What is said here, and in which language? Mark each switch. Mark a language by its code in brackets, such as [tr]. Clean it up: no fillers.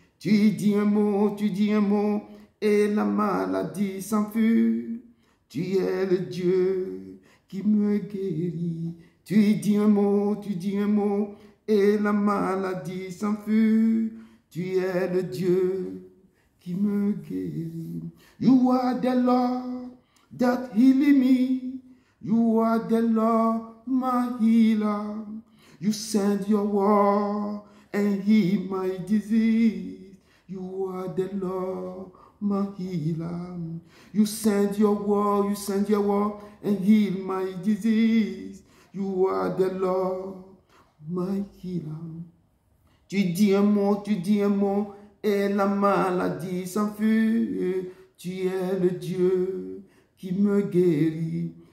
[fr] Tu dis un mot, et la maladie s'enfuit. Tu es le Dieu qui me guérit. Tu dis un mot, et la maladie s'enfuit. Tu es le Dieu qui me guérit. [en] You are the Lord that healed me. You are the Lord, my healer. You send your word and heal my disease. You are the Lord, my healer. You send your word, and heal my disease. You are the Lord, my healer. [fr] Tu dis un mot, et la maladie s'enfuit. Tu es le Dieu qui me guérit.